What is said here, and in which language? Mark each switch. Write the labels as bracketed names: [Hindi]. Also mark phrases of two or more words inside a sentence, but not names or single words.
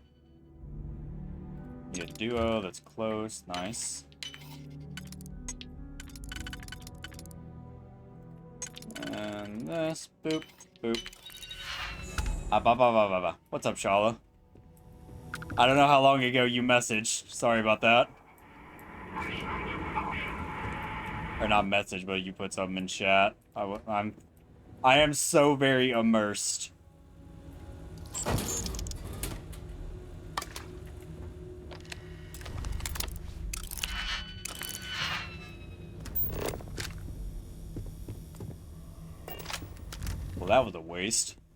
[English] Need a duo that's close. Nice. And this. Boop. Boop. Ah, ba, ba, ba, ba, ba. What's up, Shala? I don't know how long ago you messaged. Sorry about that. Or not message, but you put something in chat. I am so very immersed. Well, that was a waste.